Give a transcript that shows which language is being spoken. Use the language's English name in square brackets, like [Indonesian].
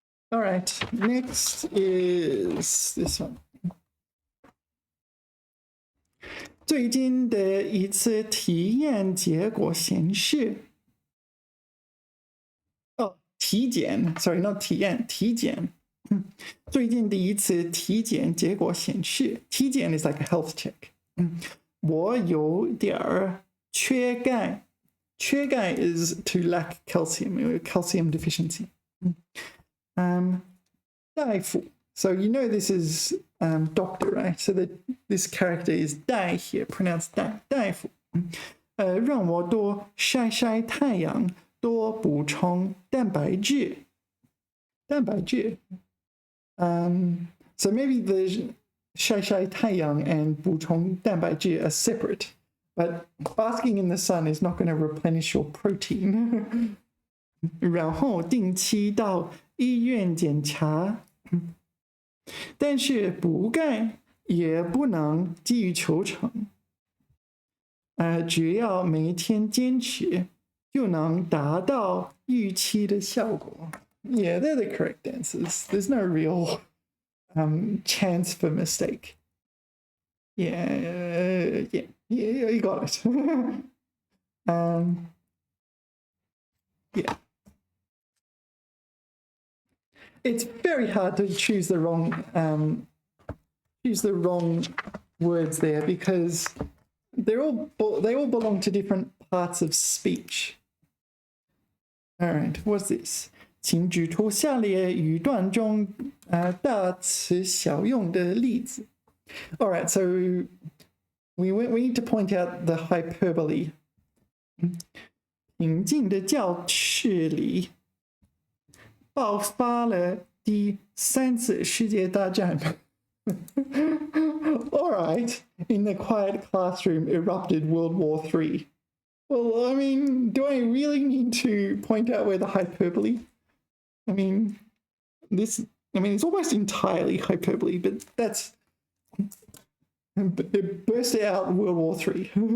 [English] All right, next is this one. [Chinese] 最近的一次体验结果显示，体检 ， [English] sorry not [Chinese] 体验，体检。最近的一次体检结果显示，体检 [English] is like a health check。 [Chinese] 我有点儿缺钙， [English] 缺钙 is to lack calcium, calcium deficiency. [Chinese] 大夫。 [English] So you know this is doctor, right? So this character is 大 here, pronounced 大夫。 [Chinese] 让我多晒晒太阳，多补充蛋白质。蛋白质。 [English] So maybe the [Chinese] 晒晒太阳 [English] and [Chinese] 补充蛋白质 [English] are separate, but basking in the sun is not going to replenish your protein. [Chinese] 然后定期到医院检查。但是补钙也不能急于求成，只要每天坚持，就能达到预期的效果。 [English] Yeah, they're the correct answers. There's no real chance for mistake. Yeah, you got it. Yeah. It's very hard to choose the wrong words there because they all belong to different parts of speech. All right, what's this? [Chinese] 请指出下列语段中大词小用的例子。 [English] All right, so we need to point out the hyperbole. [Chinese] 平静的教室里。爆发了第三次世界大战。 [English] All right, in the quiet classroom erupted World War III. Well, I mean, do I really need to point out where the hyperbole? I mean, it's almost entirely hyperbole, but that's it burst out World War III.